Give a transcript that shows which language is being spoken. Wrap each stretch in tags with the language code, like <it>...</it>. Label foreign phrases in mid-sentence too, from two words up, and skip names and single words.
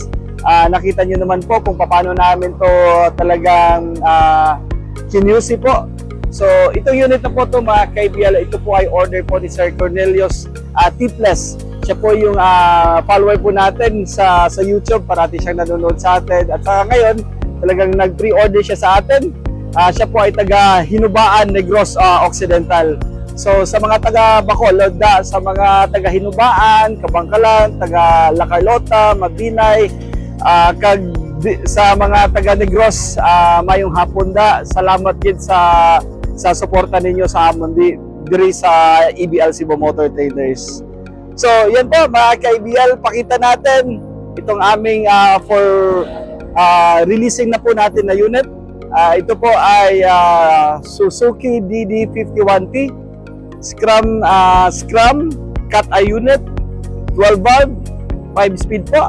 <tl>Nakita nyo naman po kung paano namin to talagang kinusi po. So itong unit na po to mga kaibigan, ito po ay order po ni Sir Cornelius Tiples. Siya po yung follower po natin sa YouTube, parati siyang nanonood sa atin. At saka ngayon, talagang nag-pre-order siya sa atin. Siya po ay taga Hinubaan, Negros Occidental. So sa mga taga Bacolod, sa mga taga Hinubaan, Kabangkalan, taga La Carlota, Mabinay, sa mga taga Negros,</tl> <hil>mayong hapon da. Salamat din sa suporta ninyo sa amon diri sa EBL Cebu Motor Traders.</hil> <tl>So yan po mga kaibigan, pakita natin itong aming</tl> <en>for releasing</en> <tl>na po natin na unit. Ito po ay Suzuki DD51T Scrum Cat-Eye unit, 12 valve, 5 speed po.</tl>